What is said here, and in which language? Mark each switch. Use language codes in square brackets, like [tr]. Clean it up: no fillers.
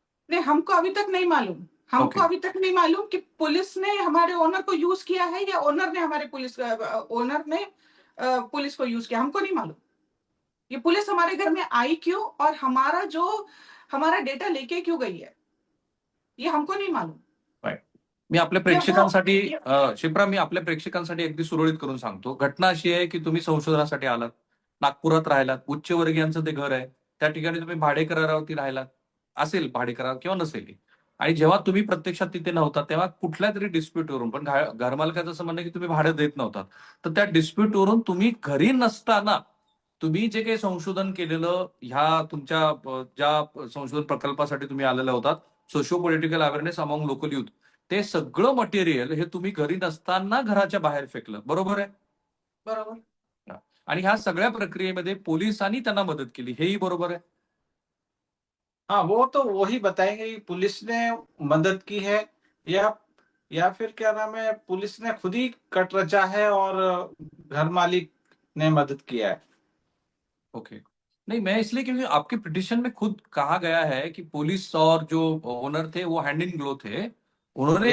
[hi] नहीं, हमको अभी तक नहीं मालूम। हमको अभी तक नहीं मालूम कि पुलिस ने हमारे ओनर को यूज किया है या ओनर ने पुलिस को यूज किया, हमको नहीं मालूम। ये पुलिस हमारे घर में आई क्यों और हमारा डेटा लेके क्यों गई है, ये हमको नहीं मालूम। [mr] मी आपल्या प्रेक्षकांसाठी शिप्रा, मी आपल्या प्रेक्षकांसाठी अगदी सुरळीत करून सांगतो. घटना अशी आहे की तुम्ही संशोधनासाठी आलात, नागपुरात राहिलात, उच्चवर्गीयांचं ते घर आहे, त्या ठिकाणी तुम्ही भाडे करारावरती राहिलात, असेल भाडे करार किंवा नसेल, आणि जेव्हा तुम्ही प्रत्यक्षात तिथे नव्हता तेव्हा कुठल्या तरी डिस्प्यूटवरून, पण घरमालकाचं असं म्हणणं की तुम्ही भाडं देत नव्हतात, तर त्या डिस्प्यूटवरून तुम्ही घरी नसताना तुम्ही जे काही संशोधन केलेलं, ह्या तुमच्या ज्या संशोधन प्रकल्पासाठी तुम्ही आलेला होतात, [en] socio political awareness among local youth, [mr] ते सगळं मटेरियल हे तुम्ही घरी नसताना घराच्या बाहेर फेकलं, बरोबर आहे? बरोबर. आणि ह्या सगळ्या प्रक्रियेमध्ये पोलिसांनी त्यांना मदत केली, हेही बरोबर आहे? [hi] हाँ, वो तो वही बताएंगे कि पुलिस ने मदद की है या फिर क्या नाम है, पुलिस ने खुद ही कट रचा है और घर मालिक ने मदद किया है। [en] Okay. [hi] नहीं, मैं इसलिए क्योंकि आपके पिटिशन में खुद कहा गया है कि पुलिस और जो ओनर थे वो [en] hand in glove [hi] थे, उन्होंने